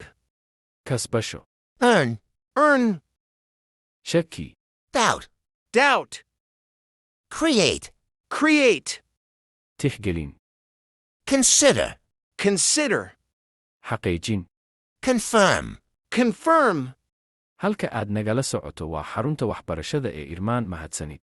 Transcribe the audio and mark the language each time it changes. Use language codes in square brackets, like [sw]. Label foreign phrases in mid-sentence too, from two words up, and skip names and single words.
[so] Kasbasho. [en] earn, earn, [so] Shakki. [en] doubt, doubt, create, create, [so] Tixgelin. [en] consider, consider, [so] Xaqiijin. [en] confirm. confirm. [so] Halka aad nagala socoto waa xarunta waxbarashada ee Irmaan. Mahadsanid.